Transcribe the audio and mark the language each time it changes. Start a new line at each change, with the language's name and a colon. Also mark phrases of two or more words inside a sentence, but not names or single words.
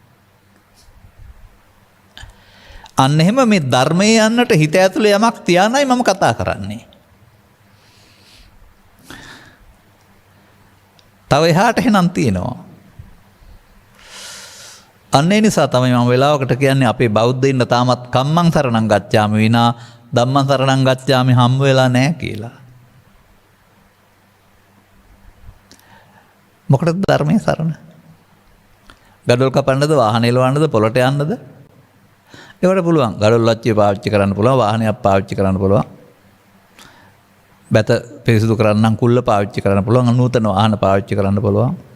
Sinhala: අන්න එහෙම මේ ධර්මයේ යන්නට හිත ඇතුලේ යමක් තියානයි මම කතා කරන්නේ. තව එහාට එහෙනම් තියෙනවා. අන්න ඒ නිසා තමයි මම වෙලාවකට කියන්නේ අපේ බෞද්ධයින්ට තාමත්
Pali: කම්මං සරණං ගච්ඡාමි
Sinhala: විනා
Pali: ධම්මං සරණං ගච්ඡාමි
Sinhala: හම්බ වෙලා නැහැ කියලා. මොකටද ධර්මයේ සරණ? ගඩොල් කපන්නද, වාහන එලවන්නද, පොළට යන්නද? ඒවට පුළුවන්. ගඩොල් ලච්චිය පාවිච්චි කරන්න පුළුවන්, වාහනයක් පාවිච්චි කරන්න පුළුවන්. බැත පිරිසිදු කරන්න කුල්ල පාවිච්චි කරන්න පුළුවන්, නූතන වාහන පාවිච්චි කරන්න පුළුවන්.